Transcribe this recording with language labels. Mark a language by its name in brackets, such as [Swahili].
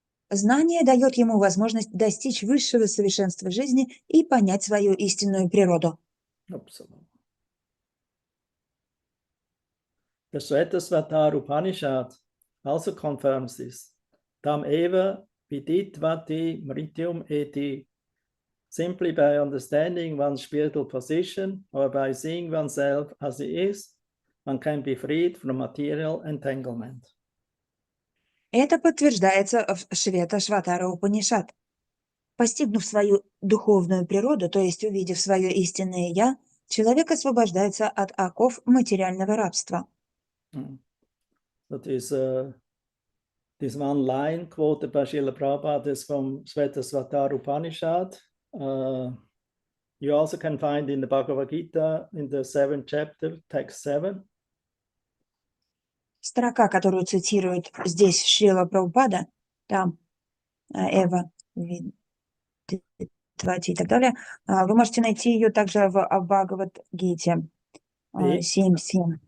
[Russian] Знание дает ему возможность достичь высшего совершенства жизни и понять свою истинную природу. [English] Absolutely. The Shvetashvatara Upanishad also confirms this. [Sanskrit] Tam eva viditvati mrityum eti. [English] Simply by understanding one's spiritual position or by seeing oneself as he is, one can be freed from material entanglement. [Russian] Это подтверждается в Швета-Шватара Упанишад. Постигнув свою духовную природу, то есть увидев свое истинное «я», человек освобождается от оков материального рабства. [English] So this one line quoted by Srila Prabhupada is from Shvetashvatara Upanishad. You also can find in the Bhagavad Gita in the 7th chapter, text 7. [Russian] Строка, которую цитирует здесь Шрила Прабхупада, там Эва, Твати и так далее, вы можете найти ее также в Бхагавад-гите 7.7.